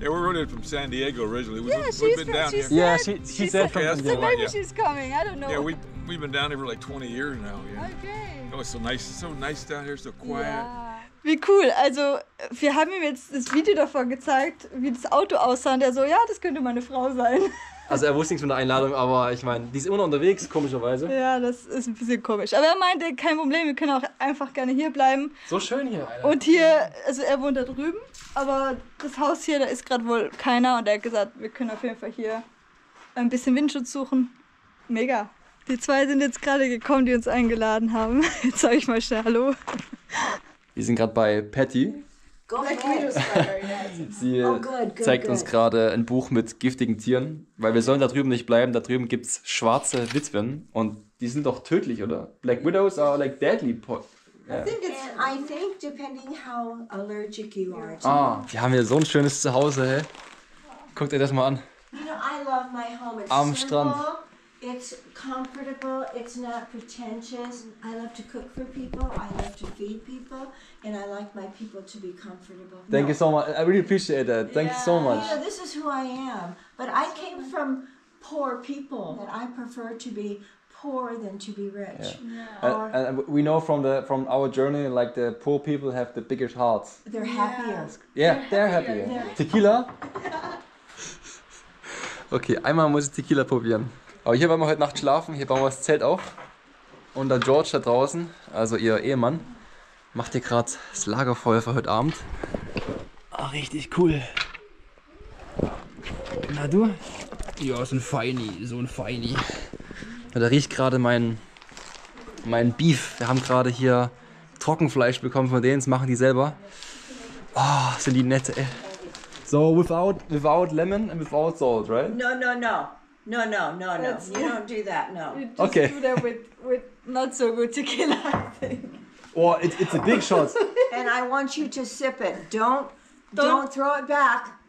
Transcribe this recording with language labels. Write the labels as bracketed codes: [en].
[en] Yeah, we're originally from San Diego originally. Yeah, We've been down here. Yeah, she said from Okay, So that's maybe yeah. she's coming, I don't know. Yeah, we've been down here for like 20 years now. Yeah. Okay. Oh, it's so nice down here, so quiet. [de] Ja. Wie cool, also wir haben ihm jetzt das Video davon gezeigt, wie das Auto aussah und der so, ja, das könnte meine Frau sein. Also er wusste nichts von der Einladung, aber ich meine, die ist immer noch unterwegs, komischerweise. Ja, das ist ein bisschen komisch. Aber er meinte, kein Problem, wir können auch einfach gerne hier bleiben. So schön hier. Und hier, also er wohnt da drüben, aber das Haus hier, da ist gerade wohl keiner und er hat gesagt, wir können auf jeden Fall hier ein bisschen Windschutz suchen. Mega. Die 2 sind jetzt gerade gekommen, die uns eingeladen haben. Jetzt sage ich mal schnell Hallo. Wir sind gerade bei Patty. Sie zeigt uns gerade ein Buch mit giftigen Tieren, weil wir sollen da drüben nicht bleiben. Da drüben gibt es schwarze Witwen und die sind doch tödlich, oder? [en] Black Widows are like deadly. And I think depending how allergic you are to. [de] Ah, wir haben hier so ein schönes Zuhause, hey. Guckt euch das mal an. [en] You know, I love my home. It's [de] Am [en] simple, [de] Strand. [en] It's comfortable, it's not pretentious. I love to cook for people, I love to feed people, and I like my people to be comfortable. Thank you so much. I really appreciate that. Thank you so much. You know, this is who I am. But I came from poor people, and I prefer to be poor than to be rich. And we know from our journey, like the poor people have the biggest hearts. They're happier. Yeah, they're happier. Tequila? [de] Okay, einmal muss ich Tequila probieren. Aber hier wollen wir heute Nacht schlafen, hier bauen wir das Zelt auf. Und der George da draußen, also ihr Ehemann, macht hier gerade das Lagerfeuer für heute Abend. Ach, richtig cool. Na du? Ja, so ein Feini, so ein Feini. Ja, da riecht gerade mein Beef. Wir haben gerade hier Trockenfleisch bekommen von denen, das machen die selber. Oh, sind die nette, ey. [en] So, without lemon and without salt, right? No. You don't do that, no. You just Okay. do that with not so good tequila, I think. Oh, it's a big shot, And I want you to sip it. Don't throw it back.